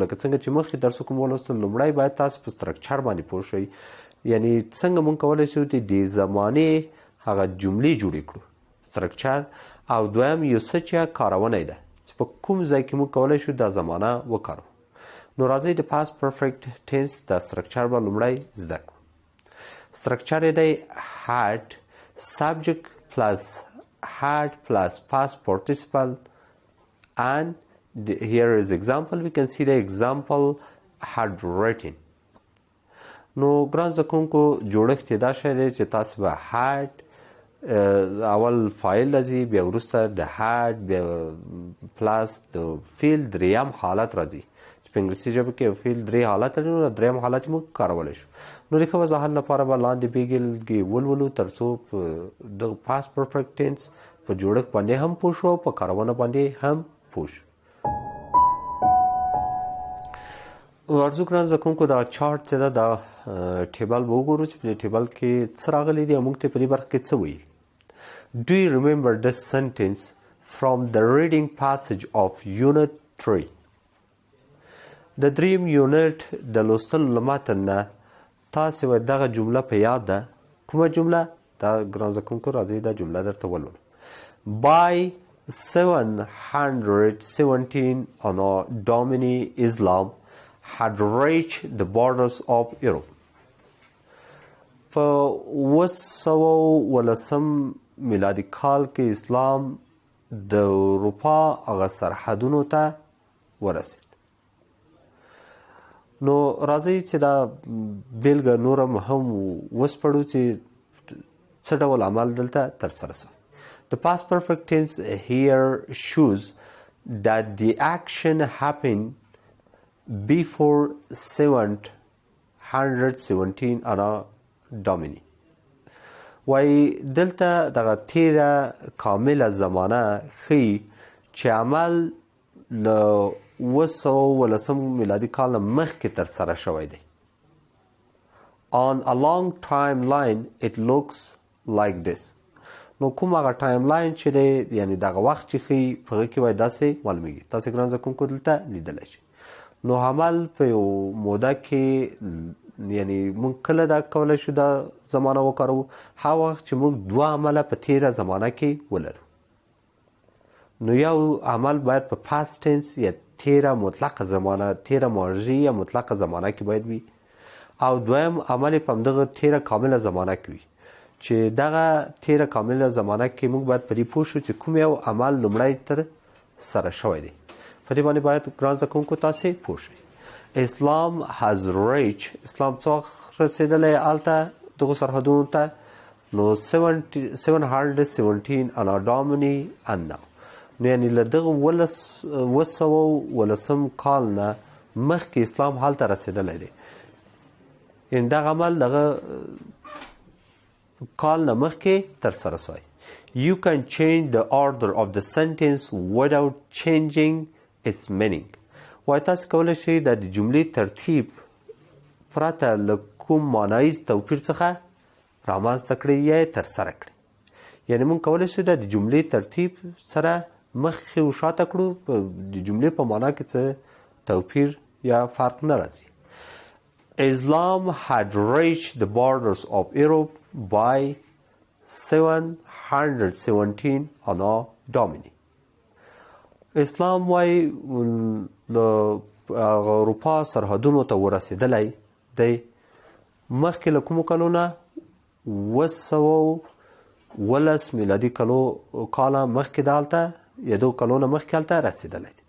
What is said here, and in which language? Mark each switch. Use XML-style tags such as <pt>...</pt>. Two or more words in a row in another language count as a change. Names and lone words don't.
<ps>لکه څنګه چې مخکې درسو کې مو ولوستل لومړی باید تاسو په سټرکچر باندې پوه شئ. یعنې څنګه موږ کولی شو د دې زمانې هغه جملې جوړې کړو سټرکچر. او دویم یو څه چې کارونه ده چې په کوم ځای کې موږ کولی شو دا زمانه وکاروو. نو راځئ د</ps> <en>past perfect tense</en> <ps>د سټرکچر به لومړی زده کړو. سټرکچر یې دی</ps> <en>had subject plus had plus past participle and here is example. We can see the example had written.</en> <ps>نو ګران زده کوونکو جوړښت یې دا شی دی چې تاسو به had اول فاعل راځي، بیا وروسته د had بیا پلاس د فعل دریم حالت راځي چې په انګلیسي ژبه کې فعل درې حالت لري، نو دریم حالت موږ کارولی شو. نو د ښه وضاحت لپاره به لاندې بېلګې ولولو تر څو په دغه</ps> <en>past perfect tense</en> <ps>په جوړښت باندې هم پوه شو او په کارونه باندې هم پوه شو. ورځو ګران زده کوونکو دا چارټ چې ده دا ټیبل به وګورو چې په دې ټیبل کې څه راغلی دی او موږ ته په دې برخه کې څه ویل.</ps> <en>Do you remember this sentence from the reading passage of Unit 3?</en> <ps>د دریم یونټ د لوستلو له متن نه تاسې وایي دغه جمله په یاد ده. کومه جمله؟ دا ګران زده کوونکو راځئ دا جمله درته ولولو.</ps> <en>By 717 Anno Domini Islam had reached the borders of Europe.</en> <ps>په 918 میلادي کال کې اسلام د اروپا هغه سرحدونو ته ورسید. نو راځئ چې دا بیلګه نور هم وسپړو چې څه ډول عمل دلته ترسره شوی.</ps> <en>The past perfect tense here shows that the action happened before 717 Anno Domini.</en> <ps>وای دلته دغه تیره کامله زمانه ښیي چې عمل له 918 میلادي کال نه مخکې ترسره شوی دی.</ps> <en>On a long timeline it looks like this.</en> <ps>نو کوم هغه ټایم لاین چې دی یعنی دغه وخت چې ښیي په هغه کې وایي داسې معلومیږي. تاسې ګران زده کوونکو دلته لیدلی شئ. نو عمل په یو موده کې یعنی موږ کله دا کولی شو دا زمانه وکاروو هغه وخت چې موږ دوه عمله په تیره زمانه کې ولرو. نو یو عمل باید په</ps> <en>past tense</en> <ps>یا تیره مطلقه زمانه تیره ماضي یا مطلقه زمانه کې باید وي او دویم عمل په همدغه تیره کامله زمانه کې وي چې دغه تیره کامله زمانه کې موږ باید په دې پوه شو چې کوم یو عمل لومړی تر سره شوی دی. په دې باندې باید ګران زده کوونکو تاسې پوه شئ. اسلام</ps> <en>has reached</en> <ps>اسلام څه رسېدلی هلته دغو سرحدونو ته نو 717</ps> <en>Anno Domini Anno</en> <ps>نو یعنې له دغه 918 کال نه مخکې اسلام هلته رسېدلی دی. یعنې دغه عمل دغه کال نه مخکې ترسره شوی.</ps> <en>You can change the order of the sentence without changing its meaning.</en> <ps>وایي تاسې کولی شئ د جملې ترتیب پرته له کوم معنایز توپیر څخه رامنځته کړئ یا یې ترسره کړئ. یعنې موږ کولی شو د جملې ترتیب سره مخکې و شاته کړو د جملې په معنا کې څه توپیر یا فرق نه راځي.</ps> <en>Islam had reached the borders of Europe by 717 Anno Domini.</en> <ps>اسلام وای له اروپا سرحدونو ته ورسېدلی دی مخکې له کومو کلو نه 918 میلادي کاله مخکې دلته یا دغو کلو نه مخکې هلته رسېدلی دی.</ps>